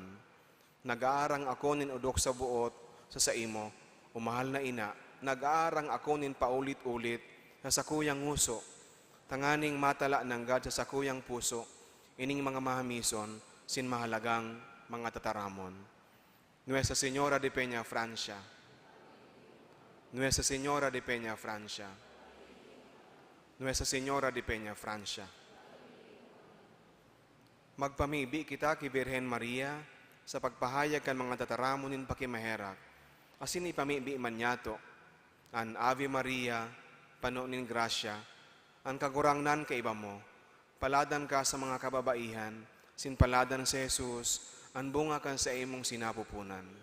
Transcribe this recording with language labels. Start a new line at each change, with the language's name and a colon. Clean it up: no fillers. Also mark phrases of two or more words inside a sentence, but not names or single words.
Bikol: Nag-aarang ako nin udok sa buot sa imo, o mahal na ina, nag-aarang ako nin paulit-ulit na sa kuyang nguso, tanganing matala ng God sa sakuyang puso, ining mga mahamison, sin mahalagang mga tataramon. Nuestra Señora de Peñafrancia, Nuestra Señora de Peñafrancia, Nuestra Señora de Peñafrancia. Magpamibi kita ki Birhen Maria sa pagpahayag kan mga tataramon nin pakimaherak, asin ipamibi man yato, an Ave Maria, pano nin grasya, ang kagurangnan ka iba mo, paladan ka sa mga kababaihan, sin paladan sa Jesus, ang bunga kan sa imong sinapupunan.